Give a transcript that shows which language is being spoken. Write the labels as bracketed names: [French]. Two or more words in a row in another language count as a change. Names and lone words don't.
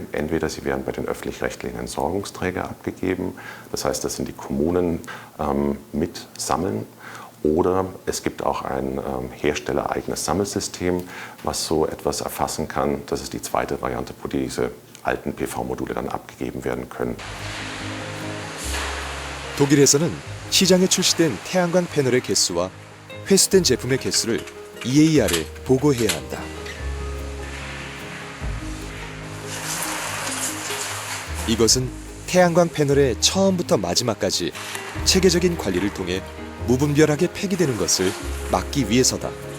[German] Entweder sie werden bei den öffentlich-rechtlichen Entsorgungsträgern abgegeben, das heißt, das sind die Kommunen mit sammeln, oder es gibt auch ein herstellereigenes Sammelsystem, was so etwas erfassen kann. Das ist die zweite Variante, wo diese alten PV-Module dann abgegeben werden können. [Korean] 독일에서는 시장에 출시된 태양광 패널의 개수와 회수된 제품의 개수를 EAR에 보고해야 한다. 이것은 태양광 패널의 처음부터 마지막까지 체계적인 관리를 통해 무분별하게 폐기되는 것을 막기 위해서다.